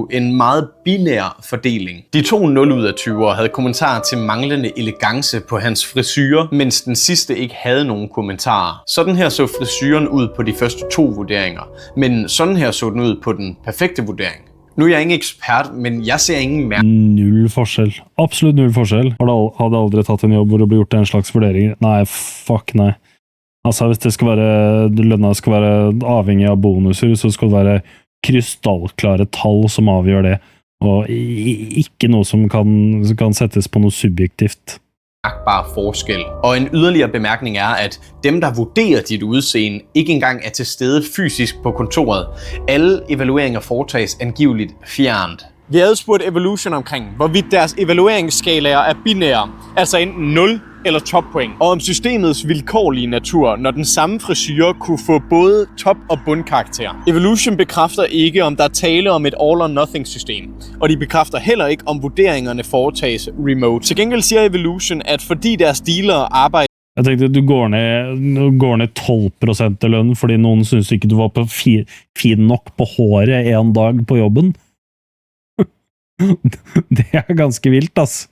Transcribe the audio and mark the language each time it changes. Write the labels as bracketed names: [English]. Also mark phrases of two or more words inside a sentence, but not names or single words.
[Danish] En meget binær fordeling. De 2 0 ud af 20'ere havde kommentarer til manglende elegance på hans frisyre, mens den sidste ikke havde nogen kommentarer. Sådan her så frisyren ud på de første 2 vurderinger, men sådan her så den ud på den perfekte vurdering. Nu er jeg ingen ekspert, men jeg ser ingen mærke. [Norwegian] Null forskjell. Absolutt null forskjell. Hadde aldri tatt en jobb hvor det ble gjort en slags vurdering. Nei, fuck nei. Altså, hvis det skal være, lønna skal være avhengig av bonuser, så skal det være krystallklare tall som avgjør det, og ikke noe som kan settes på noe subjektivt. [Danish] Mærkbar forskel. Og en yderligere bemærkning er, at dem, der vurderer dit udseende, ikke engang er til stede fysisk på kontoret. Alle evalueringer foretages angiveligt fjernt. Vi havde spurgt Evolution omkring, hvorvidt deres evalueringsskalaer er binære, altså enten 0 eller toppoint, og om systemets vilkårlige natur, når den samme frisyre kunne få både top- og bundkarakter. Evolution bekræfter ikke, om der er tale om et [English] all-or-nothing- [Danish] system, og de bekræfter heller ikke, om vurderingerne foretages remote. Til gengæld siger Evolution, at fordi deres dealere arbejder... [Norwegian] Jeg tenkte, du går ned 12% af lønnen, fordi nogen synes ikke, du var på fin nok på håret en dag på jobben. Det er ganske vildt, ass.